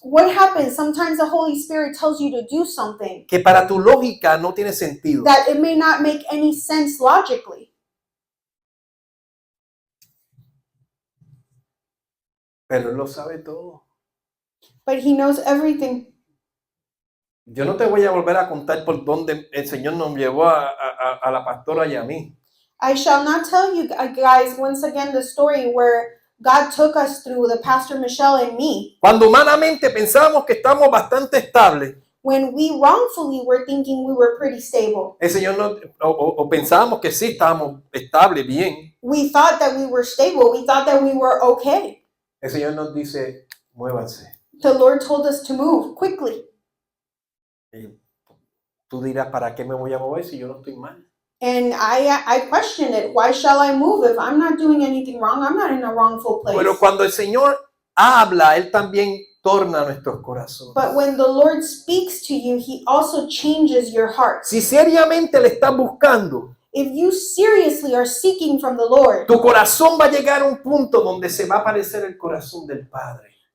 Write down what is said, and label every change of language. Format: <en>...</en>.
<en>What happens? Sometimes the Holy Spirit tells you to do something</en> <es>que para tu lógica no tiene sentido.</es> <en>that it may not make any sense logically,</en> <es>Pero Él lo sabe todo.</es> <en>but He knows everything.</en> <es>Yo no te voy a volver a contar por dónde el Señor nos llevó a la pastora y a mí.</es> <en>I shall not tell you guys once again the story where God took us through, the Pastor Michelle and me,</en> <es>Cuando humanamente pensábamos que estamos bastante estables,</es> <en>when we wrongfully were thinking we were pretty stable.</en> <es>el Señor o pensábamos que sí estábamos estables, bien.</es> <en>We thought that we were stable. We thought that we were okay.</en> <es>El Señor nos dice, muévanse.</es> <en>The Lord told us to move quickly.</en> <es>Y tú dirás, ¿para qué me voy a mover si yo no estoy mal?</es> <en>And I questioned it. Why shall I move if I'm not doing anything wrong? I'm not in a wrongful place.</en> <es>Pero cuando el Señor habla, Él también torna nuestros corazones.</es> <en>But when the Lord speaks to you, He also changes your heart.</en> <es>Si seriamente le estás buscando,</es> <en>If you seriously are seeking from the Lord,</en> <es>tu corazón va a llegar a un punto donde se va a parecer el corazón del Padre.</es>